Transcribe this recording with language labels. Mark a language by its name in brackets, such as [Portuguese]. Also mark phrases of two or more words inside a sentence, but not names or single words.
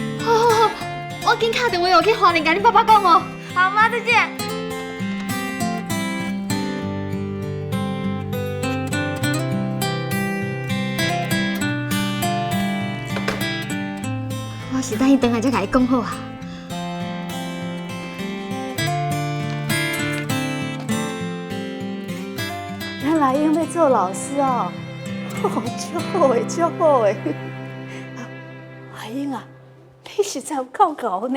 [Min Nan Chinese] 好好好，我紧打电话我去花莲跟你爸爸讲哦。好，妈，再见。我是等伊回来才甲伊讲好啊。咱来英要做老师哦，足好诶，足好诶。阿英啊，你实在有够高呢！